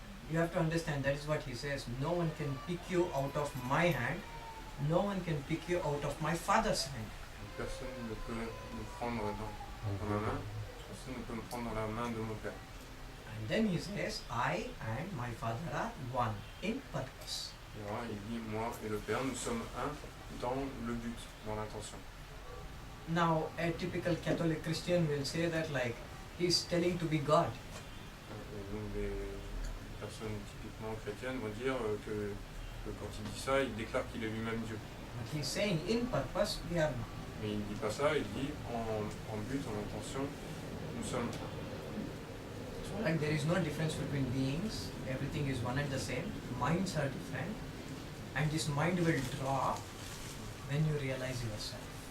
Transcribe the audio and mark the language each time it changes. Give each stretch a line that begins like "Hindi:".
English: You have to understand, that is what he says. No one can pick you out of my hand. No one can pick you out of my Father's hand.
French: Personne ne peut me prendre dans ma main. Personne ne peut me prendre dans la main de mon Père.
English: And then he says, I and my Father are one in purpose.
French: Et voilà, il dit, moi et le Père, nous sommes un dans le but, dans l'intention.
English: Now, a typical Catholic Christian will say that like, he's telling to be God.
French: Et donc les personnes typiquement chrétiennes vont dire que quand il dit ça, il déclare qu'il est lui-même Dieu.
English: But he's saying, in purpose, we are one.
French: Mais il ne dit pas ça, il dit en but, en intention, nous sommes un.
English: So like there is no difference between beings, everything is one and the same, minds are different, and this mind will drop when you realize yourself.